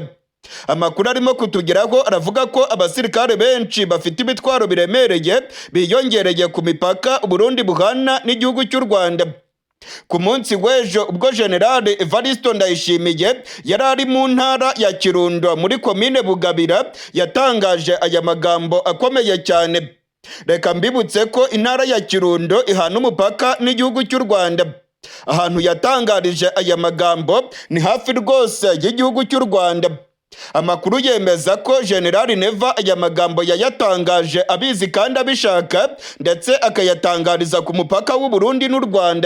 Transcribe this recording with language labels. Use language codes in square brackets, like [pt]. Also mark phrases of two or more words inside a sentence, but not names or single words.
[rw] Amakuru arimo kutugeraho aravuga ko abasirikare benshi bafite ibitwaro biremereye biyongereye ku mipaka Burundi buhana n'igihugu cy'u Rwanda. Ku munsi w'ejo ubwo General Evaristo Ndayishimiye yari ari mu ntara ya Kirundo muri komine Bugabira, yatangaje aya magambo akomeye cyane. Reka mbibutse ko intara ya Kirundo ihana umupaka n'igihugu cy'u Rwanda. Ahantu yatangarije aya magambo ni hafi rwose y'igihugu cy'u Rwanda. Amakuru yemeza ko General Neva aya magambo yayatangaje abizi kandi abishaka, ndetse akayatangariza ku mupaka w'u Burundi n'u Rwanda.